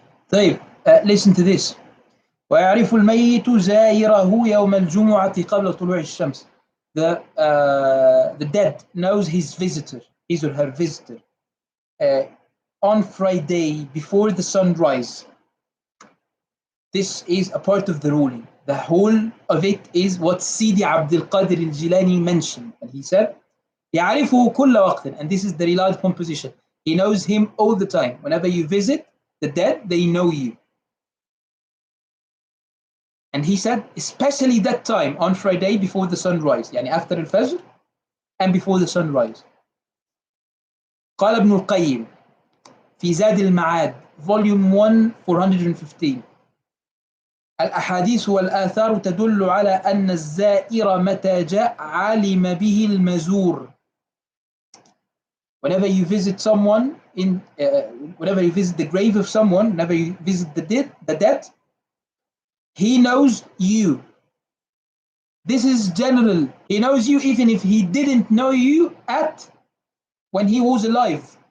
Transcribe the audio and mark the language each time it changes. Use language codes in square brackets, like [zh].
[en] طيب, listen to this. [ar] ويعرف الميت زائره يوم الجمعة قبل طلوع الشمس. [en] The dead knows his visitor, his or her visitor, on Friday before the sunrise. This is a part of the ruling. The whole of it is what Sidi Abdul Qadir al-Jilani mentioned. And he said, [ar] يعرفه كل وقت. [en] And this is the relied composition. He knows him all the time. Whenever you visit the dead, they know you. And he said, especially that time on Friday before the sunrise, يعني after al-Fajr and before the sunrise. [ar] قال ابن القيم في زاد المعاد volume 1 415 الأحاديث والآثار تدل على أن الزائر متى جاء علم به المزور. [en] Whenever you visit someone whenever you visit the grave of someone, whenever you visit the dead, he knows you. This is general. He knows you even if he didn't know you when he was alive.